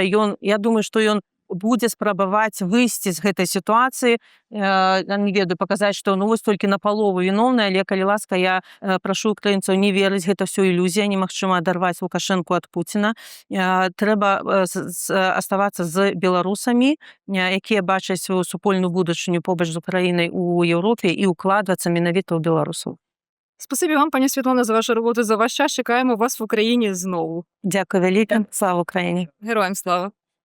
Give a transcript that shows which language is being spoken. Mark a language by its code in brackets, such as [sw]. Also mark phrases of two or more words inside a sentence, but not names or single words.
[be] Я думаю, што ён будзе спрабаваць выйсці з гэтай сітуацыі, не ведаю, паказаць, што вось толькі напалову віноўны, але, калі ласка, я прашу украінцаў не верыць, гэта ўсё ілюзія, немагчыма адарваць Лукашэнку ад Пуціна. Трэба аставацца з беларусамі, якія бачаць сваю супольную будучыню побач з Украінай у Європі і укладвацца менавіта ў беларусаў. [uk] Спасибі вам, пані Світлана, за вашу роботу, за ваш час. Чекаємо вас в Україні знову. Дякую вяліка. Слава Україні. Героям слава.